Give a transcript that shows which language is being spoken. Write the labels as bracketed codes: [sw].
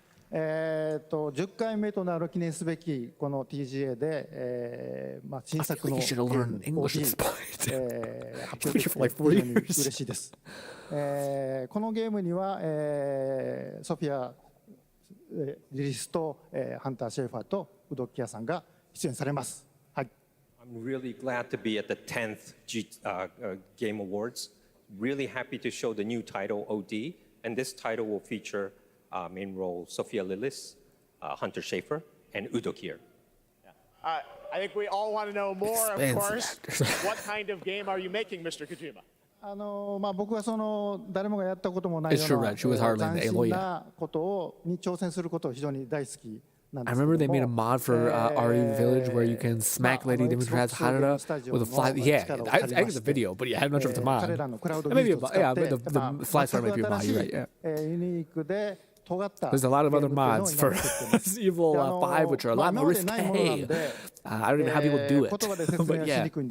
[ja] 10回目となる記念すべきこの TGA で、新作のゲームを発表できて非常に嬉しいです。このゲームには、ソフィアリリスと、ハンター・シェーファーとウドッキアさんが出演されます。はい。 [en] I'm really glad to be at the 10th Game Awards. Really happy to show the new title OD, and this title will feature main role Sophia Lillis, Hunter Schafer, and Udo Kier. I think we all want to know more, of course. What kind of game are you making, Mr. Kojima? [ja] 僕は誰もがやったこともないような斬新なことに挑戦することを非常に大好きなんですけども。 [en] I remember they made a mod for RE Village where you can smack Lady Demetraz Harada with a fly. Yeah, I think it's a video, but yeah, I'm not sure if it's a mod. Maybe but the fly star might be a mod. You're right. Yeah. There's a lot of other mods for Resident Evil 5, which are a lot more risque. I don't even know how people do it. But yeah.